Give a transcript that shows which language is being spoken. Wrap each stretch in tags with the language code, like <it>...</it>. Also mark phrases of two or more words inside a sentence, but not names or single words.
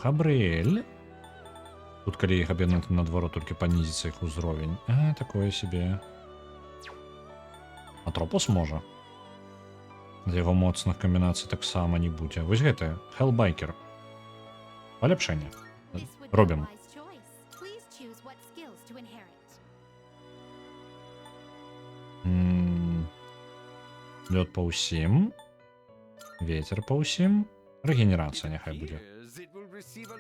<be>Габрыэль. Тут, калі іх аб'яднаць, наадварот, толькі панізіцца іх узровень. Такое сябе. Атропус можа. З яго моцных камбінацый таксама не будзе. Вось гэтае. Hellbiker. Паляпшэнне.</be> <en>This would be a</en> <be>Робім.</be> <en>wise choice. Please choose what skills to inherit.</en> <be>Лёд па ўсім. Вецер па ўсім. Рэгенерацыя няхай будзе.</be> <en>Appears it will receive a</en>